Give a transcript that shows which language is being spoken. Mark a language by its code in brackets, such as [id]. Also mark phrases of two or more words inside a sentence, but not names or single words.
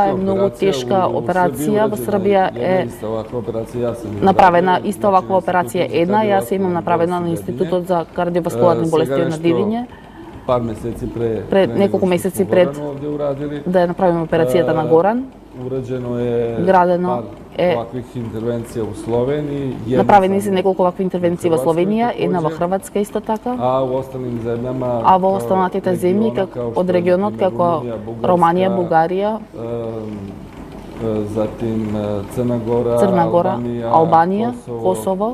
[mk] ова е многу тешка операција, во Србија е направена иста оваква операција една, јас имам направена на Институтот за кардиоваскуларни болести на Дивиње. Пар месеци пред неколку месеци пред да ја направиме операцијата на Горан. [sr] Ураđeno je [mk] градено е [sr] ovakvih intervencija u Sloveniji. [mk] Направени се неколку вакви интервенции во Словенија, една во Хрватска исто така. А во останатите земјама, а во останатите земји како од регионот како Романија, Бугарија, затим Црна Гора, Албанија, Косово.